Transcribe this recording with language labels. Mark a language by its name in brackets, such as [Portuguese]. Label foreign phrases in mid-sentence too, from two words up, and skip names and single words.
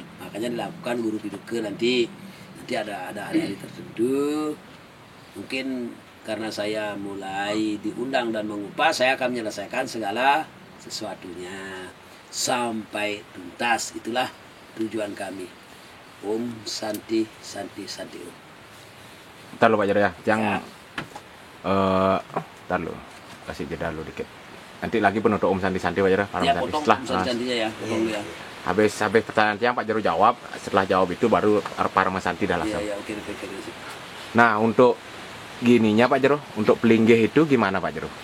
[Indonesian] Makanya dilakukan guru piduke nanti ada hari-hari tertentu. Mungkin karena saya mulai diundang dan mengupas, saya akan menyelesaikan segala sesuatunya sampai tuntas. Itulah tujuan kami. [Sanskrit] Om Santi Santi Santi Om. [Indonesian] Ntar lo Pak Jero ya, yang Ya. ntar lo kasih jeda lo dikit. Nanti lagi penutup Om Santi Santi Pak Jero. Ya, potong Santinya ya, potong dulu ya. habis pertanyaan Tiang Pak Jero jawab. Setelah jawab itu baru Parma Santi dah langsung. Iya, oke. Nah, untuk gininya Pak Jero, untuk pelinggih itu gimana Pak Jero?